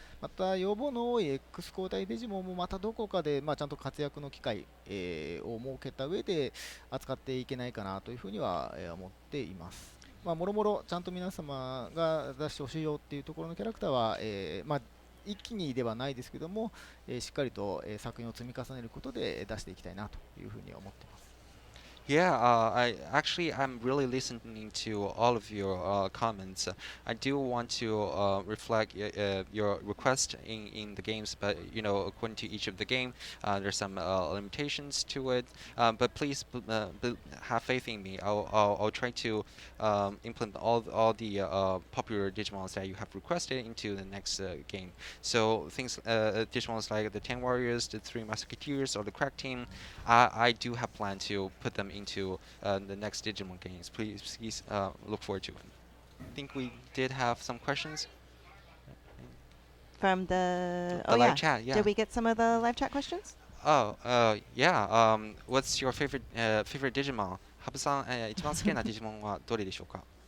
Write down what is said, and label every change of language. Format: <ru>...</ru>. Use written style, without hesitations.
<ja>また要望の多い X 交代デジモンもまたどこかで、ちゃんと活躍の機会、を設けた上で扱っていけないかなというふうには、思っています。もろもろちゃんと皆様が出してほしいよっていうところのキャラクターは、一気にではないですけども、しっかりと、作品を積み重ねることで出していきたいなというふうに思っています。</ja> <en>Yeah, I'm really listening to all of your comments. I do want to reflect your request in the games, but according to each of the game, there's some limitations to it. But please have faith in me. I'll try to implement all the popular Digimons that you have requested into the next game. So things Digimons like the 10 Warriors, the 3 Musketeers, or the Crack Team, I do have plan to put them into the next Digimon games. Please look forward to it. I think we did have some questions From the live chat. Yeah. Did we get some of the live chat questions? Yeah. What's your favorite Digimon?</en> <ja>ハブさん、一番好きなデジモンはどれでしょうか？</ja>